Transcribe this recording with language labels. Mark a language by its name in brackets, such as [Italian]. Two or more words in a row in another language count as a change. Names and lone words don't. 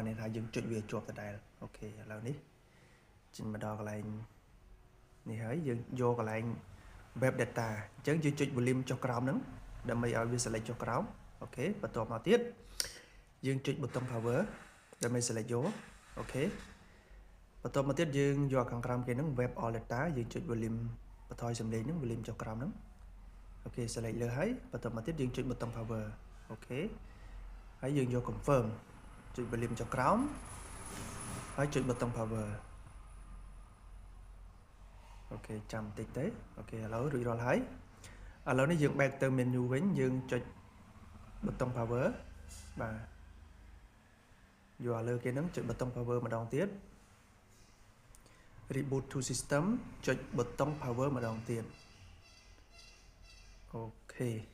[Khmer] ន័យថាយើងចុចវាជាប់ដដែលអូខេឥឡូវនេះចេញមកដល់កន្លែងនេះហើយយើងយកកន្លែង [English] web data [Khmer] អញ្ចឹង យើងចុច volume ចុះក្រោមហ្នឹងដើម្បីឲ្យវា select ចុះក្រោមអូខេបន្ទាប់មកទៀតយើងចុចប៊ូតុង power ដើម្បី select យកអូខេបន្ទាប់មកទៀតយើងយកខាងក្រោមគេហ្នឹង [English] web all data [Khmer] យើងចុច volume បន្ថយសំឡេងហ្នឹង volume ចុះក្រោមហ្នឹងអូខេ select លើហើយបន្ទាប់មកទៀតយើងចុចប៊ូតុង power អូខេហើយយើងយក confirm ចុច volume ចុះក្រោមហើយចុចប៊ូតុង power អូខេចាំបន្តិចទេអូខេឥឡូវរួចរាល់ហើយឥឡូវនេះយើងបែកទៅ menu វិញយើងចុចប៊ូតុង power បាទយកលើគេហ្នឹងចុចប៊ូតុង power ម្ដងទៀត [English] reboot to system [Khmer] ចុចប៊ូតុង power ម្ដងទៀតអូខេឥ